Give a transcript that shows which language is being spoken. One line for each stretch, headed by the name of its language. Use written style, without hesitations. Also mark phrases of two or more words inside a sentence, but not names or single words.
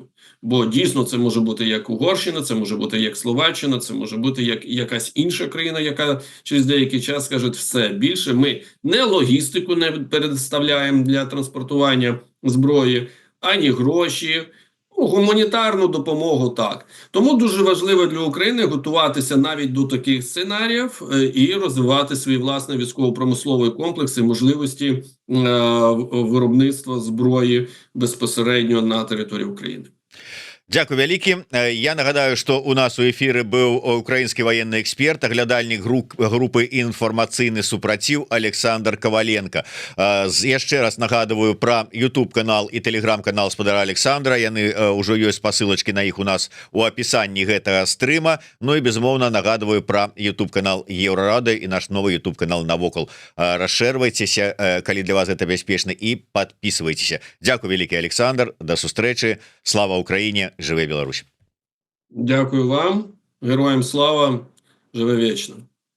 Ukrainian: Бо дійсно це може бути як Угорщина, це може бути як Словаччина, це може бути як якась інша країна, яка через деякий час скаже, все, більше ми не логістику не предоставляємо для транспортування зброї, ані гроші, гуманітарну допомогу так. Тому дуже важливо для України готуватися навіть до таких сценаріїв і розвивати свій власний військово-промисловий комплекс і можливості виробництва зброї безпосередньо на території України.
Belarusian: Дякую вялікі. Я нагадаю, што у нас у эфіры быў украінскі военны эксперт, аглядальнік групы інфармацыйны супраціў Александр Коваленко. Яшчэ раз нагадываю пра YouTube канал і телеграм-канал спадара Александра. Яны ўжо ёсць спасылачкі на іх у нас у апісанні гэтага стрыма. Ну і безумоўна нагадываю пра YouTube канал Еўрарады і наш новы YouTube канал Навокал. Расшэрвайцеся, калі для вас гэта бяспечна, і подписывайтеся. Дякую вялікі, Александр. До сустрэчы.
Ukrainian: Слава Україні. Живе Білорусь. Дякую вам. Героям слава. Живе вічно.